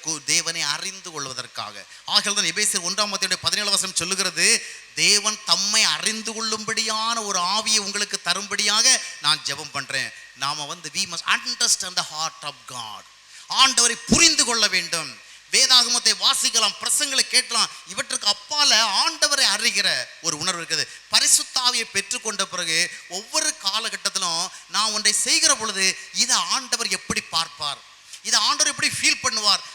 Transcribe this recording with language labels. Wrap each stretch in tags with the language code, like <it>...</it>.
<ta>தேவனை அறிந்து கொள்வதற்காக. ஆகையால் தான் எபேசியர் 1:17 சொல்லுகிறது, தேவன் தம்மை அறிந்து கொள்ளும்படியான ஒரு ஆவியை உங்களுக்கு தரும்படியாக நான் ஜெபம் பண்றேன். நாம</ta> <en>we must understand the heart of God.</en> <ta>ஆண்டவரை புரிந்து கொள்ள வேண்டும். வேதாகமத்தை வாசிக்கலாம், பிரசங்களை கேட்கலாம், இவற்றுக்கு அப்பால ஆண்டவரை அறிகிற ஒரு உணர்வு இருக்குது. பரிசுத்த ஆவியை பெற்றுக்கொண்ட பிறகு ஒவ்வொரு காலகட்டத்திலும் நான் ஒன்றை செய்கிற பொழுது இதை ஆண்டவர் எப்படி பார்ப்பார், இதை ஆண்டவர் எப்படி ஃபீல் பண்ணுவார்.</ta>